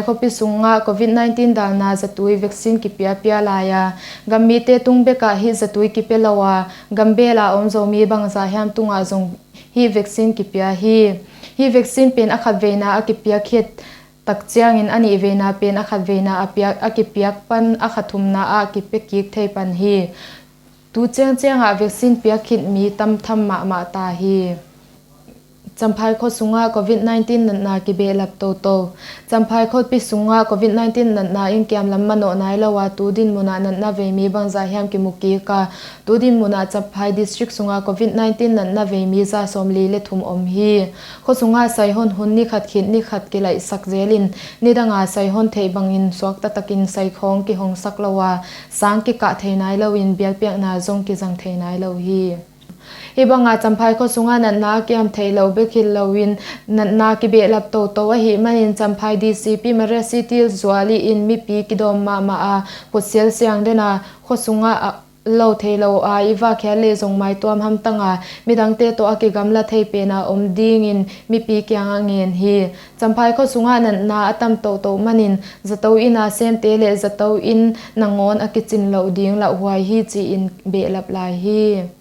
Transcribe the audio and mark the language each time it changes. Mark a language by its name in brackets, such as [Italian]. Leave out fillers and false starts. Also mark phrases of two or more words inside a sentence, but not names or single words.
[Tedim Chin] kho pi sunga COVID-19 dalna zatui vaccine ki pia laya gammi te tungbe ka hi zatui ki pelawa gambela om zomi bangza hyam tunga zong hi vaccine ki pia hi vaccine pen akhat veina akipia khet takchiang in ani veina pen akhat veina apia akipiak pan akhathumna akipekik thei pan hi tu cheng a vaccine pia khit mi tam tham ma ta hi champhai kho sunga COVID-19 na ki be lap to champhai kho pi sunga COVID-19 na in kiam lam mano nai lawa tu din muna na ve mi bangza hyam ki muki ka tu din muna champhai district sunga COVID-19 na ve mi za somli le thum om hi kho sunga sai hon hun ni khat ki lai sak zelin ni danga sai hon thei bangin swak ta takin sai khong ki hong sak lawa sang ki ka theinai lawin biak na zong ki jang theinai lo hi ibanga champhai kho sunga na kiam theilo bekhil lowin na ki be lap to a hi manin champhai DCP mare city zwali in mi pi kidom ma a posel siang dena kho sunga lo theilo a iwa khale zong mai tom ham tanga midang te to aki gamla thei pe na om ding in mi pi kyang ngen hi champhai kho sunga na atam to manin zato ina sem te le zato in nangon akichin lo ding la huai hi chi in be lap lai hi